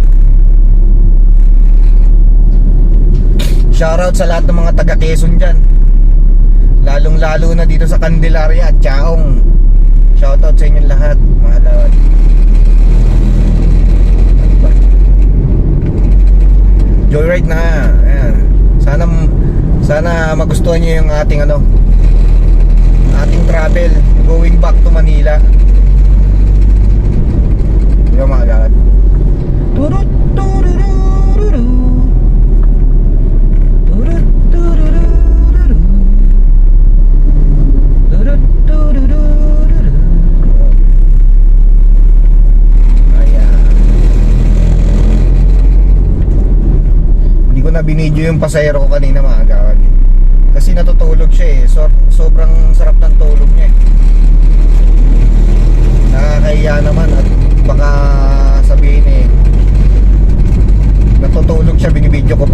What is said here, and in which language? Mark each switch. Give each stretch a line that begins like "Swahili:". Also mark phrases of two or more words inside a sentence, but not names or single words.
English: Shoutout sa
Filipino: lahat ng mga taga Quezon dyan, lalong-lalo na dito sa Candelaria at Chaong.
English: Shoutout sa
Filipino: inyong lahat mga agawad. Joyride na. Ayan. Sana magustuhan niyo yung ating ating
English: travel going back to Manila.
Filipino: Yung mga agawad. Turut turururu. Turut turururu. Turut turururu. Ayan. Hindi ko na binidyo yung pasahero ko kanina mga agawad kasi natutulog siya sobrang sarap ng tulog niya nakakahiya naman at baka sabihin natutulog siya, binibidyo ko pa.